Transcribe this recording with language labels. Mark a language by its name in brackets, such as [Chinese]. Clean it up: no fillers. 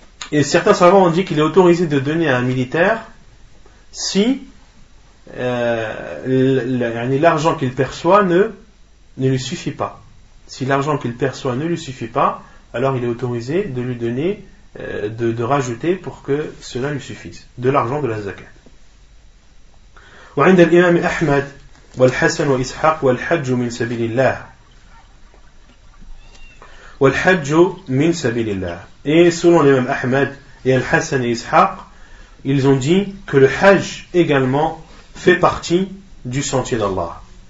[French] Et certains savants ont dit qu'il est autorisé de donner à un militaire si l'argent qu'il perçoit ne lui suffit pas. Si l'argent qu'il perçoit ne lui suffit pas, alors il est autorisé de lui donner, de rajouter pour que cela lui suffise, de l'argent de la zakat. [Arabic] وعند الإمام أحمد والحسن وإسحاق والحج من سبيل الله والحج من سبيل الله. [French] Et selon l'imam Ahmed et Al-Hassan et Ishaq, ils ont dit que le hajj également fait partie du sentier d'Allah.